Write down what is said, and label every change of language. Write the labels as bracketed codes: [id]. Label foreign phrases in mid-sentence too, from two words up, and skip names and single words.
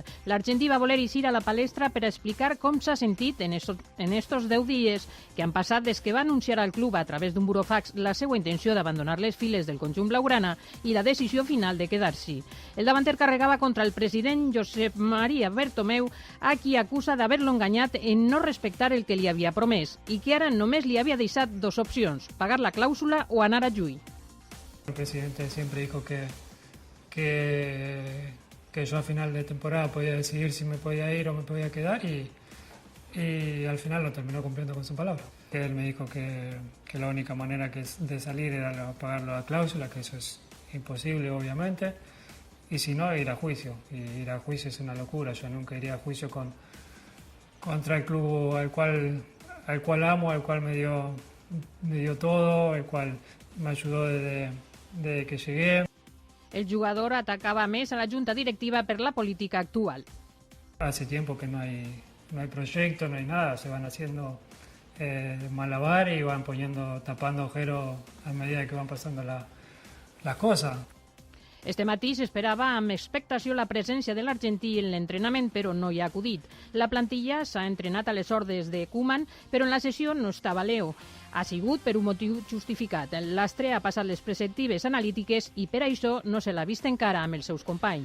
[ca] L'argentí va voler eixir a la palestra per explicar com s'ha sentit en estos 10 dies que han passat des que va anunciar al club a través d'un burofax la seva intenció d'abandonar les files del conjunt blaugrana i la decisió final de quedar-s'hi. El davanter carregava contra el president Josep Maria Bertomeu, a qui acusa d'haver-lo enganyat en no respectar el que li havia promès i que ara només li havia deixat dos opcions, pagar la clàusula o anar a Juí. [es] El presidente siempre dijo que yo a final de temporada podía decidir si me podía ir o me podía quedar y al final lo terminó cumpliendo con su palabra. Él me dijo que la única manera de salir era pagar la cláusula, que eso es imposible obviamente, y si no, ir a juicio. Y ir a juicio es una locura, yo nunca iría a juicio contra el club al cual amo, al cual me dio todo, el cual me ayudó desde que llegué. [ca] El jugador atacava més a la junta directiva per la política actual. [es] Hace tiempo que no hay proyecto, no hay nada, se van haciendo malabar y van tapando agujeros a medida que van pasando las cosas. [ca] Este matí s'esperava amb expectació la presència de l'argentí en l'entrenament, però no hi ha acudit. La plantilla s'ha entrenat a les ordres de Koeman, però en la sessió no estava Leo. Ha sigut per un motiu justificat. L'astre ha passat les preceptives analítiques i per això no se l'ha vist encara amb els seus companys.